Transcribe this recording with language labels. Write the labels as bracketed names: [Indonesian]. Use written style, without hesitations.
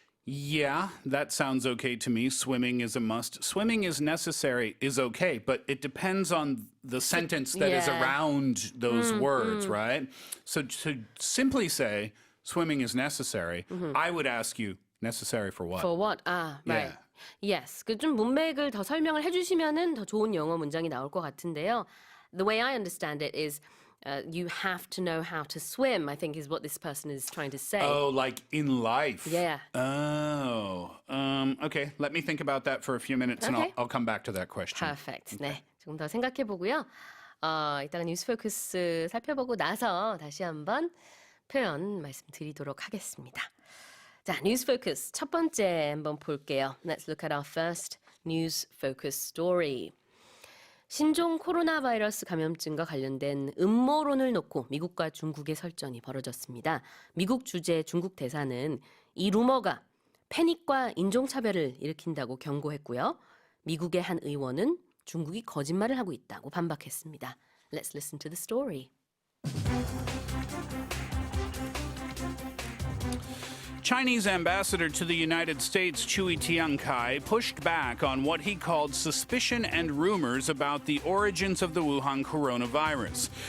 [English] Yeah, that sounds okay to me. Swimming is a must. Swimming is necessary is okay, but it depends on the sentence that is around those words, right? So to simply say swimming is necessary, I would ask you, necessary for what? For what? Ah, right. Yeah. Yes. [Korean] 그 좀 문맥을 더 설명을 해주시면은 더 좋은 영어 문장이 나올 것 같은데요. [English] The way I understand it is you have to know how to swim, I think is what this person is trying to say. Oh, like in life. Yeah. Oh, okay. Let me think about that for a few minutes and Okay. I'll come back to that question. Perfect. [Korean] 네, 조금 더 생각해 보고요. 이따가 뉴스 포커스 살펴보고 나서 다시 한번 표현 말씀드리도록 하겠습니다. 자, 뉴스 포커스 첫 번째 한번 볼게요. [English] Let's look at our first news focus story. [Korean] 신종 코로나 바이러스 감염증과 관련된 음모론을 놓고 미국과 중국의 설전이 벌어졌습니다. 미국 주재 중국 대사는 이 루머가 패닉과 인종차별을 일으킨다고 경고했고요. 미국의 한 의원은 중국이 거짓말을 하고 있다고 반박했습니다. [English] Let's listen to the story. Chinese ambassador to the United States, Chui Tiankai, pushed back on what he called suspicion and rumors about the origins of the Wuhan coronavirus.